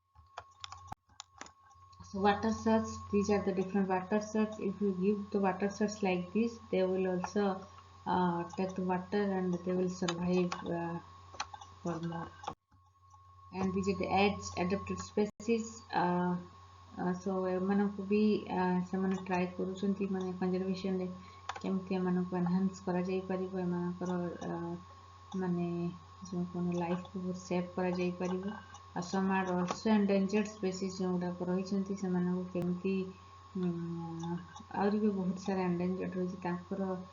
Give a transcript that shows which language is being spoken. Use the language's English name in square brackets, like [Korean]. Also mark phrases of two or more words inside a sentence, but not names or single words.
[English] So water source, these are the different water source. If you give the water source like this, they will also take the water and they will survive for more. And these are the edge adapted species. [Odia] So ଏମାନଙ୍କୁ ବି ସେମାନେ ଟ୍ରାଏ କରୁଛନ୍ତି ମାନେ କନଜରଭେସନରେ କେମିତି ଏମାନଙ୍କୁ ଏନହାନ୍ସ କରାଯାଇପାରିବ, ଏମାନଙ୍କର ମାନେ ଯେଉଁ କ'ଣ ଲାଇଫକୁ ବହୁତ ସେଭ୍ କରାଯାଇପାରିବ। ଆଉ [English] some are also endangered species [Odia] ଯେଉଁଗୁଡ଼ାକ ରହିଛନ୍ତି ସେମାନଙ୍କୁ କେମିତି ଆହୁରି ବି ବହୁତ ସାରା ଏଣ୍ଡେଞ୍ଜର୍ଡ ରହିଛି ତାଙ୍କର